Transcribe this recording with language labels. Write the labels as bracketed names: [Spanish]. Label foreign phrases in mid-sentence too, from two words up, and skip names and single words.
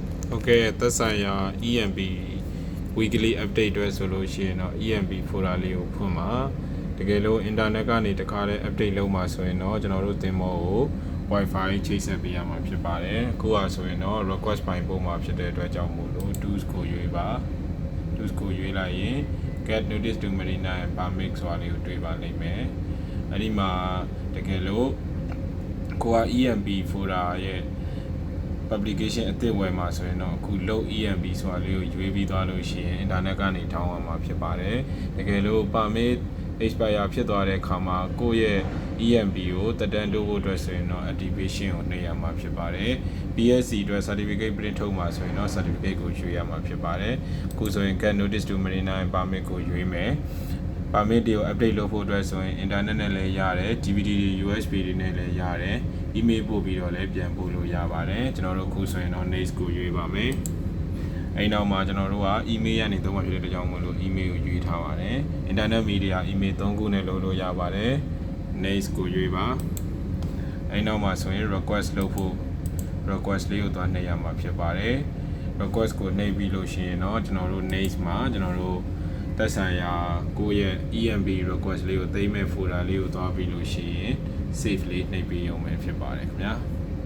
[Burmese] Okay သက်ဆိုင်ရာ [English] EMB weekly update [Burmese] တွေဆိုလို့ရှိရင်တော့ EMB folder လေးကိုဖွင့်ပါတကယ်လို့ internet ကနေတခါတည်း update လုပ်မှာဆိုရင်တော့ကျွန်တော်တို့သင်မောကို Wi-Fi ချိတ်ဆက်ပေးရမှာဖြစ်ပါတယ်အခုကဆိုရင်တော့ request ပိုင်းပုံမှာဖြစ်တဲ့အတွက်ကြောင့်မို့လို့ tools ကိုရွေးပါ tools ကိုရွေးလိုက်ရင် [English] get notice to Marina and permit [Burmese] ဆိုတာလေးကိုတွေ့ပါလိမ့်မယ်အဲ့ဒီမှာတကယ်လို့ကိုက EMB folder ရဲ့ publication အသစ်ဝယ်မှာဆိုရင်တော့အခု load EMB ဆိုတာလေးကိုရွေးပြီးသွားလို့ရှိရင် internet ကနေ download မှာဖြစ်ပါတယ်တကယ်လို့ [English] permit expire [Burmese] ဖြစ်သွား တဲ့အခါမှာကိုယ့်ရဲ့ EMB ကိုတက်တန်းတိုးဖို့အတွက်ဆိုရင်တော့ activation ကိုနှိပ်ရမှာဖြစ်ပါတယ် BSc အတွက် [English] certificate print [Burmese] ထုတ်မှာဆိုရင်တော့ certificate ကိုရွေးရမှာဖြစ်ပါတယ်အခုဆိုရင် [English] get notice to Marina and permit [Burmese] ကိုရွေးမယ် permit တွေကို update လုပ်ဖို့အတွက်ဆိုရင် internet နဲ့လည်းရတယ် DVD တွေ USB တွေနဲ့လည်းရတယ် email ပို့ပြီး တော့လည်းပြန်ပို့လို့ရပါတယ်ကျွန်တော်တို့အခုဆိုရင်တော့ next ကိုရွေးပါမယ်အဲ့နောက်မှာကျွန်တော်တို့က email ရနေသုံးမှာဖြစ်တဲ့ကြောင့်မို့လို့ email ကိုရွေးထားပါတယ် [English] internet media email [Burmese] 3ခုနဲ့လုပ်လို့ရပါတယ် next ကိုရွေးပါအဲ့နောက်မှာဆိုရင် request လုပ်ဖို့ request လေးကိုသွားနှိပ်ရမှာဖြစ်ပါတယ် request ကိုနှိပ်ပြီးလို့ရှိရင်တော့ကျွန်တော်တို့ next မှာကျွန်တော်တို့သက်ဆိုင်ရာကိုယ့်ရဲ့ EMB request လေးကိုသိမ်းမဲ့ folder လေးကိုသွားပြီးလို့ရှိရင် save လေးနှိပ်ပြီးရုံပဲဖြစ်ပါတယ်ခင်ဗျာ